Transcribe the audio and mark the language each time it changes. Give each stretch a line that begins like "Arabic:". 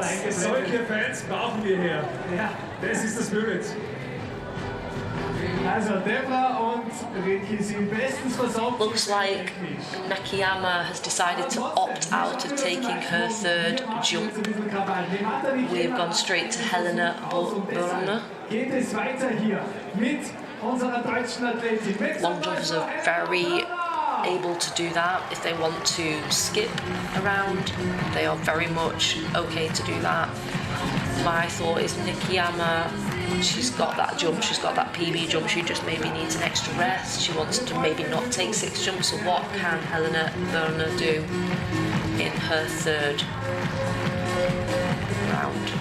German: Solche Fans brauchen wir hier. Ja, das ist das Spirit. Also Debra und Ricky sind bestens versorgt.
English: Looks like Nakayama has decided to opt out of taking her third jump. We've gone straight to Helena Börner.
German: Geht es weiter hier mit unserer deutschen Athletin.
English: Long jumpers are very able to do that. If they want to skip around, they are very much okay to do that. My thought is Nakayama, she's got that jump, she's got that PB jump, she just maybe needs an extra rest. She wants to maybe not take 6 jumps, so what can Helena Börner do in her third round?